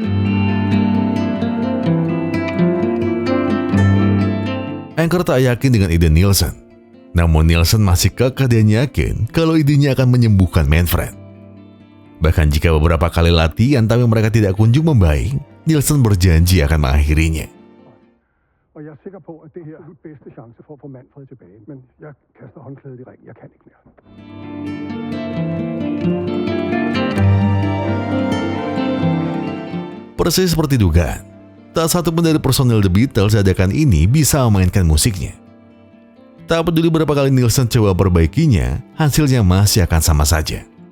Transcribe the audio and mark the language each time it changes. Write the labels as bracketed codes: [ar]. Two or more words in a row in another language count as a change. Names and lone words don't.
[id] Anchor tak yakin dengan ide Nielsen. Namun Nielsen masih kekeh dan yakin kalau idenya akan menyembuhkan Manfred. Bahkan jika beberapa kali latihan tapi mereka tidak kunjung membaik, Nielsen berjanji akan mengakhirinya. [da] Og jeg er sikker på, at det her er den bedste chance for at få Manfred tilbage. Men jeg kaster håndklædet i ringen. Jeg kan ikke mere. [id] Persis seperti dugaan, tak satu pun dari personel The Beatles dadakan ini bisa memainkan musiknya. Tak peduli berapa kali Nielsen coba perbaikinya, hasilnya masih akan sama saja.